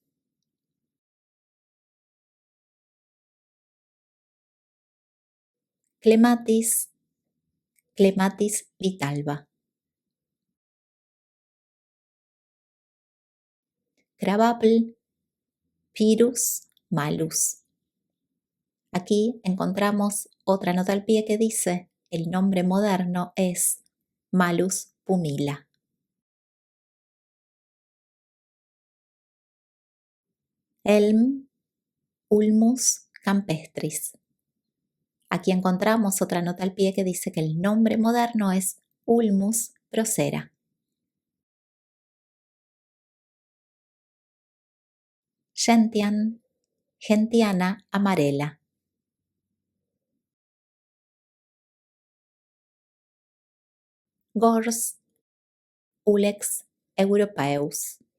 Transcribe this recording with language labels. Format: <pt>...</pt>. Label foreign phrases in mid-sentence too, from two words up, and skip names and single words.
<en>Clematis, Clematis vitalba. Crabapple, Pyrus malus.</en> <es>Aquí encontramos otra nota al pie que dice: el nombre moderno es Malus pumila.</es> <en>Elm, Ulmus campestris.</en> <es>Aquí encontramos otra nota al pie que dice que el nombre moderno es Ulmus procera.</es> <en>Gentian, Gentiana amarela. Gors, Ulex europaeus.</en>